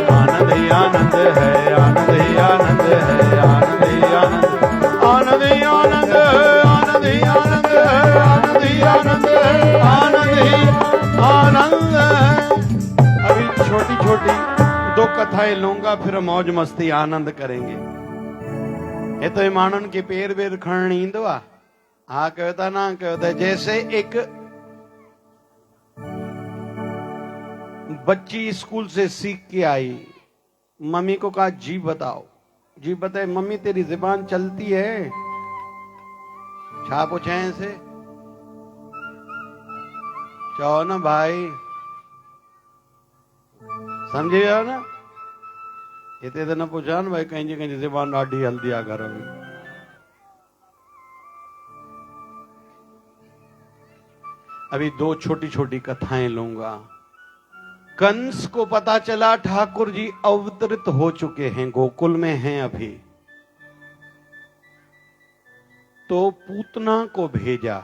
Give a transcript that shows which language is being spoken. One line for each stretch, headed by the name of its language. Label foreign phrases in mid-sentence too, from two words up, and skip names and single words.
Hindi: आनंद ही आनंद है, आनंद ही आनंद है, आनंद ही आनंद, आनंद ही आनंद, आनंद ही आनंद, आनंद ही आनंद, आनंद ही आनंद। अभी छोटी छोटी दो कथाएं लूंगा, फिर मौज मस्ती आनंद करेंगे।
Sindhi: ये तो माण्हुनि के पेर वेर खणण ईंदो आहे। हा कयो था ना कयो था।
Hindi: जैसे एक बच्ची स्कूल से सीख के आई, मम्मी को कहा जी बताओ। जी बताए, मम्मी तेरी जुबान चलती है?
Sindhi: छा पूछे से? चो ना भाई, समझे वियो ना? हिते तो न पुछा न भाई, कंहिंजी कंहिंजी जुबान ॾाढी हलदी आहे घर में।
Hindi: अभी दो छोटी छोटी कथाएं लूंगा। कंस को पता चला ठाकुर जी अवतरित हो चुके हैं, गोकुल में हैं अभी, तो पूतना को भेजा।